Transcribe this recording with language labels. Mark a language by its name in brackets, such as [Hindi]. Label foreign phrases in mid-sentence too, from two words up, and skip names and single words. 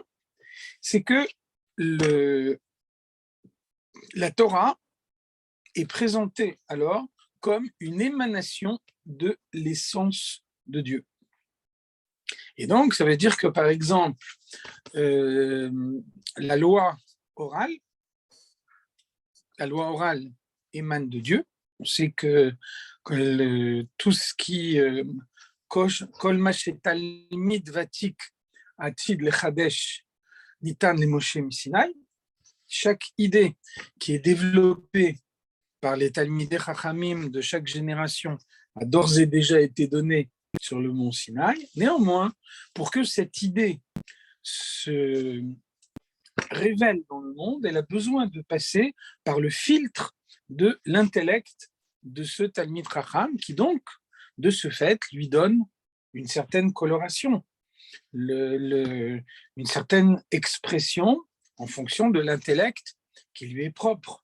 [French] C'est que la Torah est présentée alors comme une émanation de l'essence de Dieu. Et donc, ça veut dire que, par exemple, la loi orale émane de Dieu. On sait que tout ce qui [Hebrew] כל מה שתלמיד ותיק עתיד לחדש ניתן למשה מסיני, [French] chaque idée qui est développée par les [Hebrew] תלמידי חכמים [French] de chaque génération a d'ores et déjà été donnée sur le mont Sinaï. Néanmoins, pour que cette idée se révèle dans le monde, elle a besoin de passer par le filtre de l'intellect de ce [Hebrew] תלמיד חכם [French] qui donc, de ce fait, lui donne une certaine coloration, une certaine expression en fonction de l'intellect qui lui est propre.